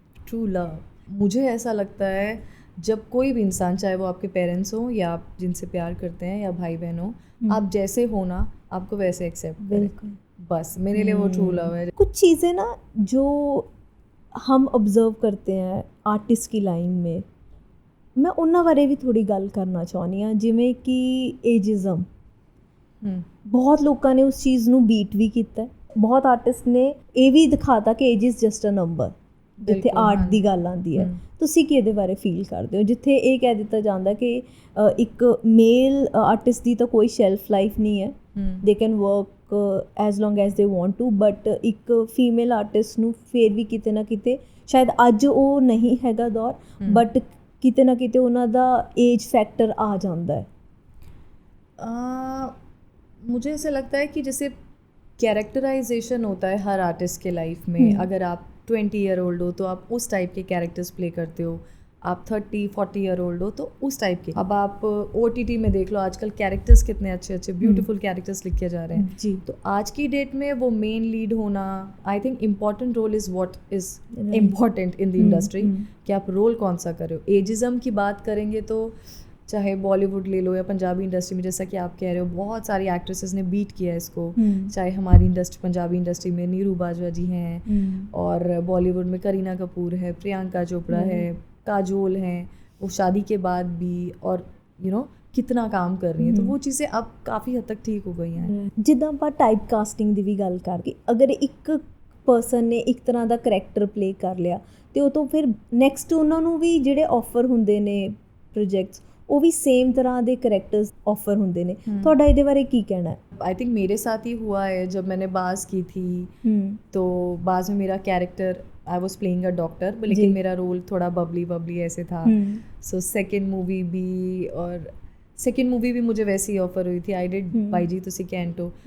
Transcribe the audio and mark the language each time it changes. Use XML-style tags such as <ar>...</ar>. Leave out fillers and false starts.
<hi>True love मुझे ऐसा लगता है जब कोई भी इंसान, चाहे वो आपके पेरेंट्स हो या आप जिनसे प्यार करते हैं या भाई बहन हो, आप जैसे हो ना आपको वैसे एक्सेप्ट करें, बस मेरे लिए वो ट्रू लव है। कुछ चीज़ें ना जो हम ऑब्जर्व करते हैं आर्टिस्ट की लाइन में, मैं</hi> <pa>उन्हां बारे भी थोड़ी गल करना चाਹੁੰਦੀ ਹਾਂ, ਜਿਵੇਂ ਕਿ ਏਜਿਜ਼ਮ। ਬਹੁਤ ਲੋਕਾਂ ਨੇ ਉਸ ਚੀਜ਼ ਨੂੰ ਬੀਟ ਵੀ ਕੀਤਾ, ਬਹੁਤ ਆਰਟਿਸਟ ਨੇ ਇਹ ਵੀ ਦਿਖਾਤਾ ਕਿ</pa> <en>age is just a number</en> <pa>ਜਿੱਥੇ ਆਰਟ ਦੀ ਗੱਲ ਆਉਂਦੀ ਹੈ। ਤੁਸੀਂ ਕੀ ਇਹਦੇ ਬਾਰੇ ਫੀਲ ਕਰਦੇ ਹੋ, ਜਿੱਥੇ ਇਹ ਕਹਿ ਦਿੱਤਾ ਜਾਂਦਾ ਕਿ ਇੱਕ ਮੇਲ ਆਰਟਿਸਟ ਦੀ ਤਾਂ ਕੋਈ ਸ਼ੈਲਫ ਲਾਈਫ ਨਹੀਂ ਹੈ,</pa> <en>they can work as long as they want to,</en> <pa>but ਇੱਕ ਫੀਮੇਲ ਆਰਟਿਸਟ ਨੂੰ ਫਿਰ ਵੀ ਕਿਤੇ ਨਾ ਕਿਤੇ, ਸ਼ਾਇਦ ਅੱਜ ਉਹ ਨਹੀਂ ਹੈਗਾ ਦੌਰ, ਬਟ किते ना किते उन्हां दा एज फैक्टर आ जाता है।</pa> <hi>मुझे ऐसा लगता है कि जैसे कैरेक्टराइजेशन होता है हर आर्टिस्ट के लाइफ में। अगर आप 20 ईयर ओल्ड हो तो आप उस टाइप के कैरेक्टर्स प्ले करते हो, आप 30-40 ईयर ओल्ड हो तो उस टाइप के। अब आप OTT में देख लो आजकल कैरेक्टर्स कितने अच्छे अच्छे ब्यूटीफुल कैरेक्टर्स लिखे जा रहे हैं जी। तो आज की डेट में वो मेन लीड होना,</hi> <en>I think important role is what is important in the industry,</en> <hi>कि आप रोल कौन सा कर रहे हो। एजिज़म की बात करेंगे तो चाहे बॉलीवुड ले लो या पंजाबी इंडस्ट्री में, जैसा कि आप कह रहे हो बहुत सारी एक्ट्रेसेस ने बीट किया है इसको। चाहे हमारी इंडस्ट्री, पंजाबी इंडस्ट्री में नीरू बाजवा जी हैं, और बॉलीवुड में करीना कपूर है, प्रियंका चोपड़ा है, काजोल हैं, वो शादी के बाद भी, और यू नो कितना काम कर रही हैं। तो वो चीज़ें अब काफ़ी हद तक ठीक हो गई हैं।</hi> <pa>जिद्दां ਆਪਾਂ टाइप कास्टिंग ਦੀ ਵੀ ਗੱਲ ਕਰਕੇ, ਅਗਰ ਇੱਕ ਪਰਸਨ ਨੇ ਇੱਕ ਤਰ੍ਹਾਂ ਦਾ ਕਰੈਕਟਰ ਪਲੇ ਕਰ ਲਿਆ ਤੇ ਉਹ ਤੋਂ ਫਿਰ ਨੈਕਸਟ ਉਹਨਾਂ ਨੂੰ ਵੀ ਜਿਹੜੇ ਆਫਰ ਹੁੰਦੇ ਨੇ ਪ੍ਰੋਜੈਕਟਸ,</pa> <hi>वो भी सेम तरह के करैक्टर्स ऑफर होंगे</hi> <pa>ने। थोड़ा ये बारे की कहना है?</pa> <hi>आई थिंक मेरे साथ ही हुआ है जब मैंने बाज की थी, तो बाज में मेरा character,</hi> <en>I was playing a doctor,</en> <hi>लेकिन मेरा रोल थोड़ा बबली ऐसे था। सो सेकेंड मूवी भी मुझे वैसे ही ऑफर हुई थी, आई डिड बाई जी तुसी कैंटो।</hi>